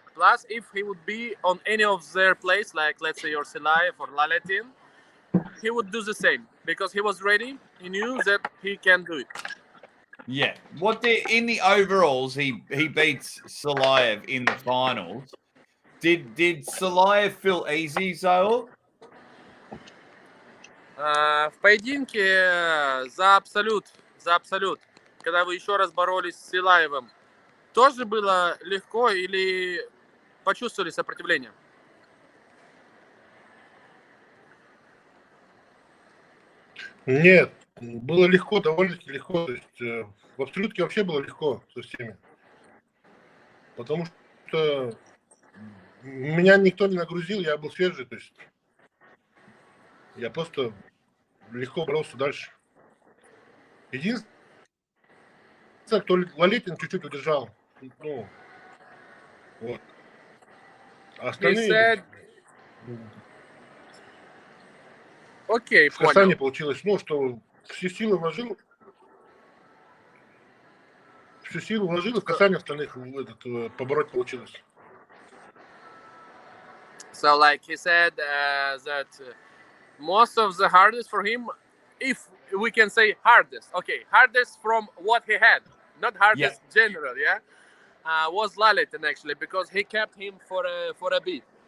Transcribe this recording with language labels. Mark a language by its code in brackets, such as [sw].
[en] Plus, if he would be on any of their place, like let's say your Silaev or Laletin, he would do the same because he was ready. He knew that he can do it. Yeah. In the overalls, he beats Silaev in the finals. Did Silaev feel easy, Zaur? [ru] В поединке за абсолют, когда вы еще раз боролись с Силаевым, тоже было легко или почувствовали сопротивление? Нет, было легко, довольно-таки легко. То есть в абсолютке вообще было легко со всеми. Потому что меня никто не нагрузил, я был свежий, то есть я просто легко боролся дальше. Единственное, кто Лалетин чуть-чуть удержал. Ну, вот. А остальные... Окей, в понял. касании получилось, ну, что всю силу вложил, и в касание остальных побороть получилось. [en] So, he said that most of the hardest for him, if we can say hardest from what he had, not hardest general, was Laletin actually, because he kept him for a bit.